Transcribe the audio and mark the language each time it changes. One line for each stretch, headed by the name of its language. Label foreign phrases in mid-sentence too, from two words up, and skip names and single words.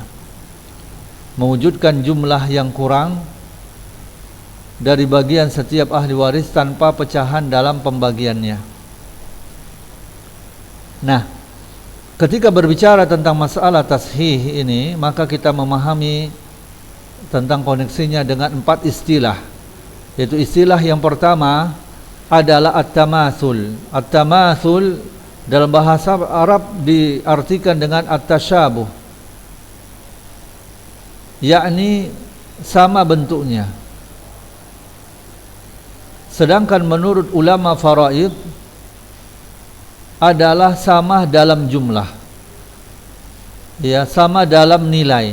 Indonesian: Mewujudkan jumlah yang kurang dari bagian setiap ahli waris tanpa pecahan dalam pembagiannya. Nah, ketika berbicara tentang masalah tashih ini, maka kita memahami tentang koneksinya dengan 4 istilah. Yaitu istilah yang pertama adalah at-tamatsul. At-tamatsul dalam bahasa Arab diartikan dengan at-tasyabuh, yakni sama bentuknya. Sedangkan menurut ulama faraid adalah sama dalam jumlah, ya, sama dalam nilai.